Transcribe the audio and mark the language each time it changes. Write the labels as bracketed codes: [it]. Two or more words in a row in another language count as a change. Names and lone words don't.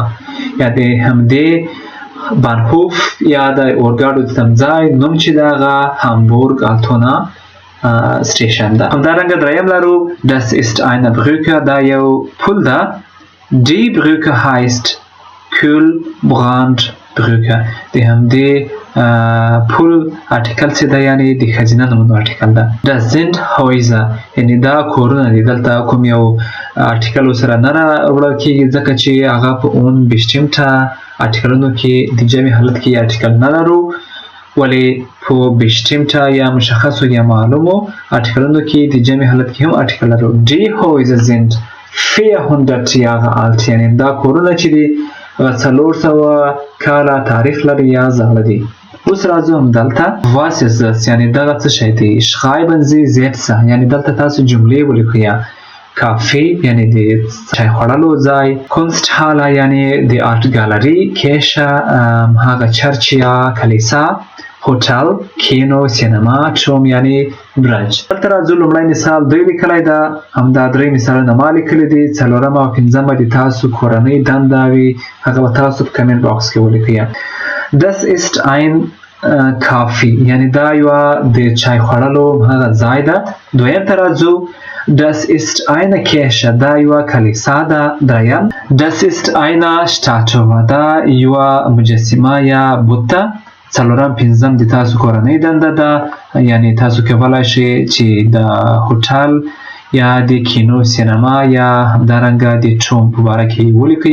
[ps] یا د همدې بانهوف یا د اورګاډو د تمځای نوم چې ده هغه هامبورګ التونا سټیشن ده. همدارنګه دریم لرو [de] Das ist eine Brücke. [ps] دا یو پل ده. [de] Die Brücke heißt Kühlbrandbrücke. [ps] د همدې پل ارټیکل چې ده یعنې د ښځینه نومونو ارټیکل ده. [de] Das sind Häuser [ps] یعنې دا کورونه دي. دلته کوم یو ارټیکل ورسره نه راوړل کېږي ځکه چې هغه په unbestimmte ارټیکلونو کې د جمع حالت کې ارټیکل نه لرو. ولې په bestimmte یا مشخصو یا معلومو ارټیکلونو کې د جمع حالت کې هم ارټیکل لرو. [de] Die Häuser sind 400 Jahre alt. [ps] یعنې دا کورونه چې دي 400 کاله تاریخ لري یا زاړه دي. اوس راځو همدلته [de] Was ist das [ps] یعنې دغه څه شی دی؟ [de] Schreiben Sie Sätze [ps] یعنې دلته تاسو جملې ولیکئ. کافي یعنې د چای خوړلو ځای. Kunsthalle یعنې د آرټ ګالري. Kirche هغه چرچ یا کلیسا. هوټل، کینو، سینما، چوم یعنې برج. دلته راځو لومړی مثال دوی لیکلی ده. همدا درې مثالونه ما لیکلي دي. څلورم او پنځمه د تاسو کورنۍ دنده وي هغه به تاسو په کمنټ باکس کې ولیکئ. [de] Das ist ein Kaffee [ps] یعنې دا یوه د چای خوړلو هغه ځای ده. دویم ته راځو [de] Das ist eine Kirche. [ps] دا یوه کلیسا ده. دریم [de] Das ist eine Statue. [ps] دا یوه مجسمه یا بت ده. څلورم پنځم د تاسو کورنۍ دنده ده یعنې تاسو کولی شئ چې د هوټل یا د کینو سینما یا همدارنګه د چوم په باره کې ولیکئ.